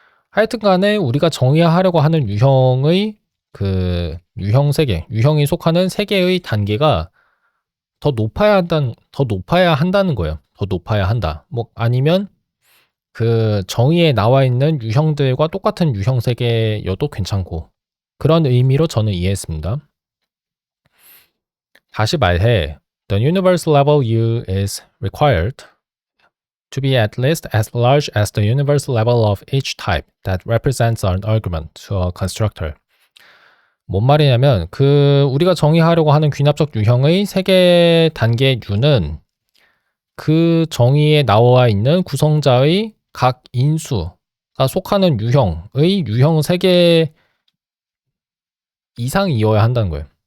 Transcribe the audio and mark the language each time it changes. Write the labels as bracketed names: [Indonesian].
[Korean] 하여튼 간에 우리가 정의하려고 하는 유형의 그 유형 세개, 유형이 속하는 세개의 단계가 더 높아야 한다는 거예요. 더 높아야 한다. 뭐 아니면 그 정의에 나와 있는 유형들과 똑같은 유형 세계여도 괜찮고 그런 의미로 저는 이해했습니다. 다시 말해, [English] the universe level U is required to be at least as large as the universe level of each type that represents an argument to a constructor. [Korean] 뭔 말이냐면 우리가 정의하려고 하는 귀납적 유형의 세계 단계 U는 그 정의에 나와 있는 구성자의 각 인수가 속하는 유형의 유형 세계 이상이어야 한다는 거예요.